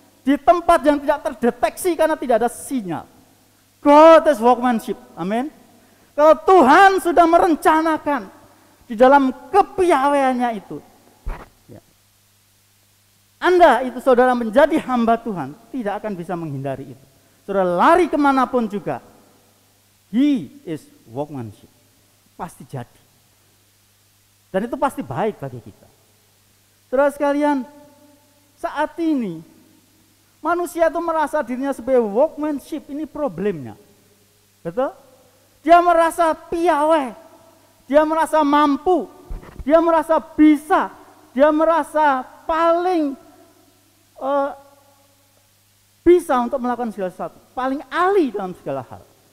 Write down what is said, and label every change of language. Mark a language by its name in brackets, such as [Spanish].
[Indonesian] di tempat yang tidak terdeteksi karena tidak ada sinyal. [English] God is workmanship. [Indonesian] Amin. Kalau Tuhan sudah merencanakan di dalam kepiawaiannya itu, ya, Anda itu saudara menjadi hamba Tuhan, tidak akan bisa menghindari itu. Saudara lari kemanapun juga, [English] He is workmanship. [Indonesian] Pasti jadi. Dan itu pasti baik bagi kita. Saudara sekalian, saat ini manusia itu merasa dirinya sebagai workmanship, ini problemnya. Betul? Dia merasa piawai, dia merasa mampu, dia merasa bisa, dia merasa paling bisa untuk melakukan segala sesuatu, paling ahli dalam segala hal.